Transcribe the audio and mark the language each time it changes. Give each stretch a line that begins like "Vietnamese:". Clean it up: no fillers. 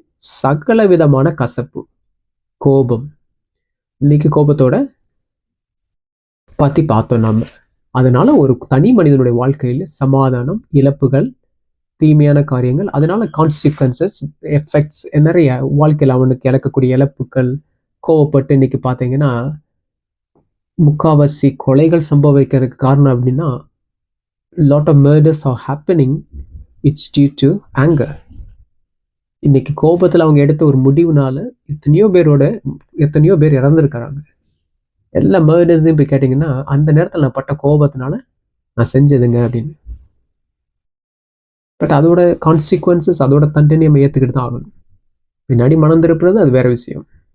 Tamil: சகல விதமான கசப்பு, கோபம். இன்னைக்கு கோபத்தோட பத்தி பார்த்தோம் நம்ம. அதனால ஒரு தனி மனிதனுடைய வாழ்க்கையில் சமாதானம், இழப்புகள், தீமையான காரியங்கள், அதனால கான்சிக்வன்சஸ், எஃபெக்ட்ஸ் நிறைய வாழ்க்கையில் அவனுக்கு இழக்கக்கூடிய இழப்புகள். கோவப்பட்டு இன்னைக்கு பார்த்தீங்கன்னா முக்காவாசி கொலைகள் சம்பவிக்கிறதுக்கு காரணம் அப்படின்னா,
English: lot of murders are happening, it's due to anger.
Tamil: இன்னைக்கு கோபத்தில் அவங்க எடுத்த ஒரு முடிவுனால எத்தனையோ பேர் இறந்துருக்கிறாங்க. எல்லா மர்டர்ஸையும் போய் கேட்டிங்கன்னா அந்த நேரத்தில் நான் பட்ட கோபத்தினால நான் செஞ்சதுங்க அப்படின்னு. பட் அதோட கான்சிக்வன்சஸ், அதோட தண்டனை நம்ம ஏற்றுக்கிட்டு தான் ஆகணும். பின்னாடி மனம் திருப்புறது அது வேற விஷயம்.